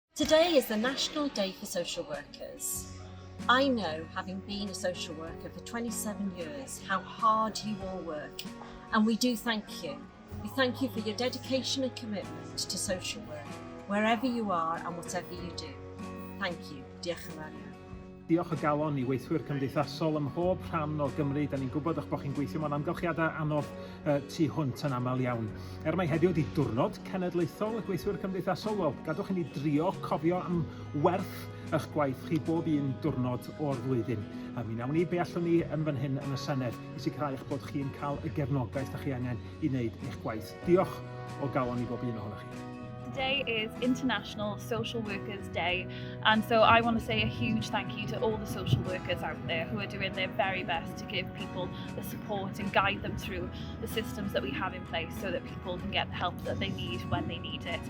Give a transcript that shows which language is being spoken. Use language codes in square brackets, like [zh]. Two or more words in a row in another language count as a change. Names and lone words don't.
[en] Today is the National Day for Social Workers. I know, having been a social worker for 27 years, how hard you all work, and we do thank you. We thank you for your dedication and commitment to social work, wherever you are and whatever you do. Thank you. [cy] Diolch yn fawr iawn. Diolch o galon I weithwyr cymdeithasol ym mhob rhan o Gymru. Da ni'n gwybod eich bod chi'n gweithio mewn amgylchiadau anodd tu hwnt yn aml iawn. Mai heddiw di diwrnod cenedlaethol y gweithwyr cymdeithasol, wel, gadwch i ni drio cofio am werth eich gwaith chi bob un diwrnod o'r flwyddyn. A mi nawn ni be allwn ni yn fan hyn yn y Senedd I sicrhau eich bod chi'n cael y gefnogaeth da chi angen I wneud eich gwaith. Diolch o galon I bob un ohonoch chi. [en] Today is International Social Workers Day, and so I want to say a huge thank you to all the social workers out there who are doing their very best to give people the support and guide them through the systems that we have in place so that people can get the help that they need when they need it.